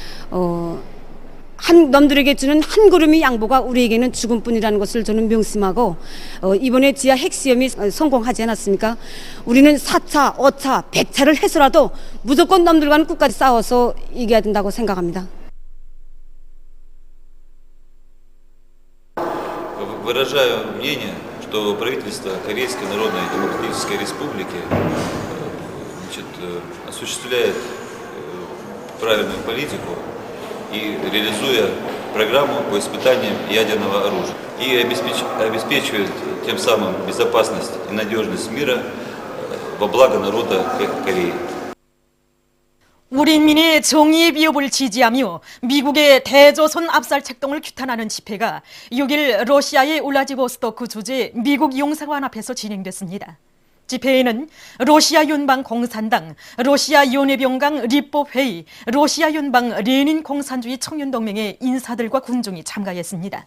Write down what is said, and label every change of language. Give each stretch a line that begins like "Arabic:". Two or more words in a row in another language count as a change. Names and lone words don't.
Korean: 한 놈들에게 주는 한 걸음의 양보가 우리에게는 죽음뿐이라는 것을 저는 명심하고 이번에 지하 핵시험이 성공하지 않았습니까? 우리는 4차, 5차, 100차를 해서라도 무조건 놈들과는 끝까지 싸워서 이겨야 된다고 생각합니다.
Russian: Выражаю мнение, что правительство Корейской Народной Демократической Республики осуществляет правильную политику и реализуя программу по испытаниям ядерного оружия. И обеспечивает тем самым безопасность и надежность мира во благо народа Кореи.
Korean: 우리 인민의 정의의 비협을 지지하며 미국의 대조선 압살 책동을 규탄하는 집회가 6일 러시아의 울라디보스토크 주재 미국 용사관 앞에서 진행됐습니다. 집회에는 러시아 연방 공산당, 러시아 연해병강立법회의, 러시아 연방 레닌 공산주의 청년동맹의 인사들과 군중이 참가했습니다.